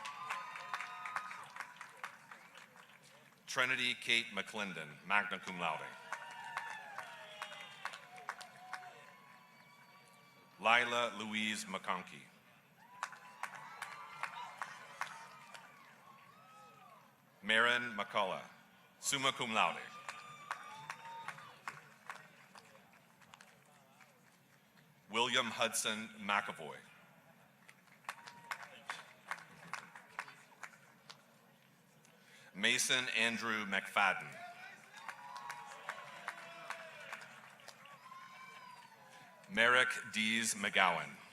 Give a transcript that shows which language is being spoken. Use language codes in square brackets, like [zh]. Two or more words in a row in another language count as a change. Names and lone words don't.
[en] Trinity Kate McClendon, [la] magna cum laude. [en] Lila Louise McConkey. Marin McCullough, [la] summa cum laude. [en] William Hudson McAvoy. Mason Andrew McFadden. Merrick Dees McGowan.